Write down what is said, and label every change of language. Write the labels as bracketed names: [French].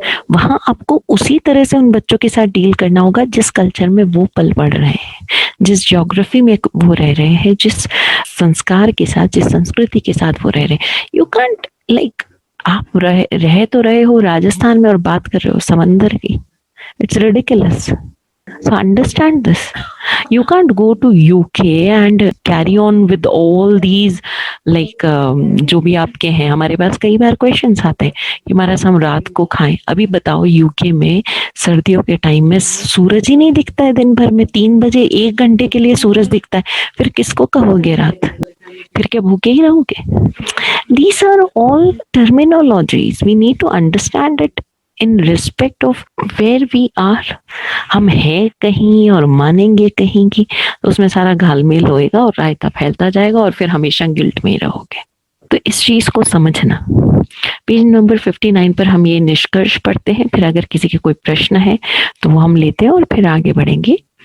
[Hindi] वहां आपको उसी तरह से उन बच्चों के साथ डील करना होगा जिस कल्चर में वो पल बढ़ रहे हैं, जिस ज्योग्राफी में वो रह रहे हैं, जिस संस्कार के साथ, जिस संस्कृति के साथ वो रह रहे हैं। [English] you can't like [Hindi] आप रह तो रहे हो राजस्थान में और बात कर रहे हो समंदर की। [English] It's ridiculous. So understand this. You can't go to UK and carry on with all these like [Hindi] जो भी आपके हैं। हमारे पास कई बार क्वेश्चंस आते हैं कि हमारा हम रात को खाएं। अभी बताओ यूके में सर्दियों के टाइम में सूरज ही नहीं दिखता है दिन भर में, 3 बजे 1 घंटे के लिए सूरज दिखता है, फिर किसको कहोगे रात, फिर क्या भूखे ही रहोगे। [English] These are all terminologies. We need to understand it in respect of where we are. [Hindi] हम है कहीं और मानेंगे कहीं की तो उसमें सारा घालमेल होएगा और रायता फैलता जाएगा और फिर हमेशा गिल्ट में ही रहोगे। तो इस चीज को समझना। पेज नंबर 59 पर हम ये निष्कर्ष पढ़ते हैं, फिर अगर किसी के कोई प्रश्न है तो वो हम लेते हैं और फिर आगे बढ़ेंगे।